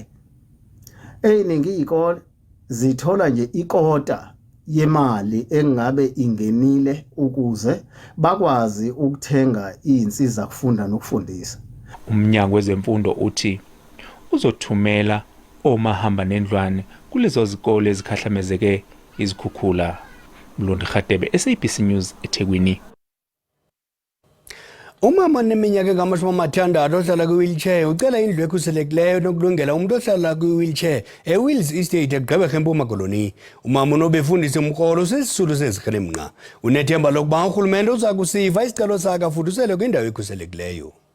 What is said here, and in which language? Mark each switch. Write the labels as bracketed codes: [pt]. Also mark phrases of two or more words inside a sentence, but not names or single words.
[zu] Eyiningi izikole zithola nje ikota yemali engabe ingenile ukuze bakwazi ukuthenga izinsiza kufunda nokufundisa. Umnyango wezemfundo uthi uzothumela omahamba nendlwane kulezo zikole ezikhahlamezeke izikhukhula. Mlondi Khatebe, SABC News, eThekwini. [xh] Umama oneminyaka engama-60 ohlala kwi-wheelchair ucela indlu ekhuselekileyo nokulungela umuntu ohlala kwi-wheelchair eWills Estate eGqeberha eMpuma Koloni. Umama unobefundisa umrholo sesisulu sezikrelemnqa. Unethemba lokuba urhulumente uza kusiva isicelo sakhe afudusele kwindawo ekhuselekileyo.